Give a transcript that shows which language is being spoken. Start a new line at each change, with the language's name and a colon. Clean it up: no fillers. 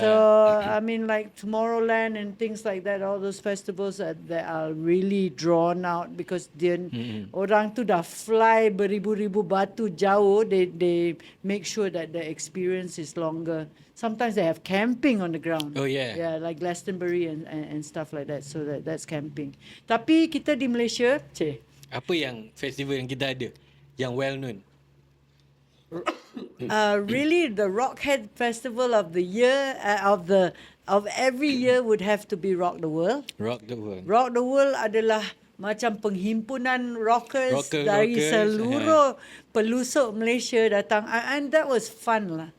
English: So, I mean, like Tomorrowland and things like that, all those festivals that are really drawn out because
Malay: orang tu dah fly beribu-ribu batu jauh.
English: They make sure that the experience is longer. Sometimes they have camping on the ground. Oh yeah. Yeah, like Glastonbury and stuff like that. So that's camping.
Malay: Tapi kita di Malaysia, apa yang festival yang kita ada yang well known?
English: Really, the Rockhead Festival of the year, of every year would have to be Rock the World. Rock the World.
Malay: Rock the World adalah macam penghimpunan rockers dari seluruh pelusuk Malaysia datang,
English: and that was fun
Malay: lah.